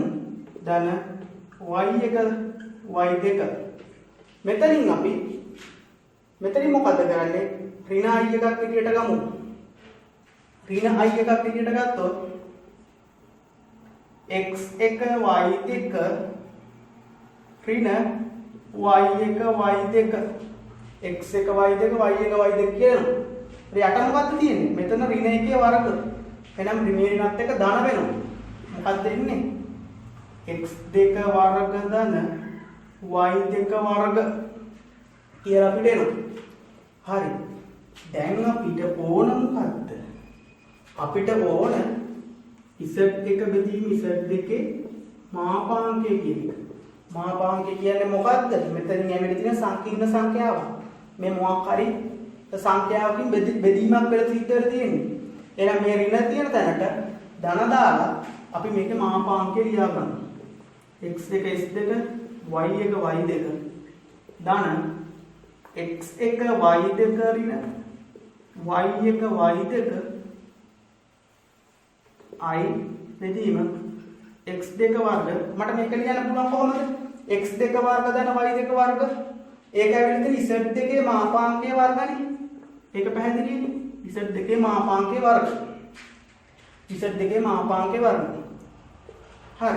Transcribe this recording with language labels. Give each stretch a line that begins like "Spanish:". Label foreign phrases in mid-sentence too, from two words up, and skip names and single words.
Sinhala: ධන y1 y2. මෙතනින් අපි මෙතනින් මොකද කරන්නේ? ඍණ i එකක් විදියට ගමු. ඍණ i එකක් විදියට ගත්තොත් x1 y2 ඍණ y1 y2 x1 y2 y1 y2 කියනවා. යට මොකක්ද තියෙන්නේ? මෙතන ඍණ 1 වර්ග. එහෙනම් ඍණ 1ත් එක ධන වෙනවා. මොකක්ද එන්නේ? x2 වර්ග ධන y2 වර්ග කියලා අපිට එනවා. හරි. දැන් අපිට ඕන මොකද්ද? අපිට ඕන Z1 බෙදීම Z2 මාපාංකය කියන එක. මාපාංකය කියන්නේ මොකද්ද? මෙතනින් ඇවිල්ලා තියෙන සංකීර්ණ සංඛ්‍යාව. මේ මොකක් හරි සංඛ්‍යාවකින් බෙදීමක් වෙලා සිද්ධ වෙලා තියෙන්නේ. එහෙනම් මේ ඍණ තියෙන තැනට ධන දාලා අපි මේකේ මාපාංකය ලියා ගන්නවා. x1 x2 y1 y2 ධන x1 y2 ඍණ y1 y2 i බෙදීම x2 වර්ග. මට මේක ලියන්න පුළුවන් කොහොමද? x2 වර්ග ධන y2 වර්ග. ඒක ඇවිල්ලා තියෙන z2 මාපාංකයේ වර්ගනේ. ඒක පැහැදිලිනේ. z2 මාපාංකයේ වර්ග. z2 මාපාංකයේ වර්ග. හරි.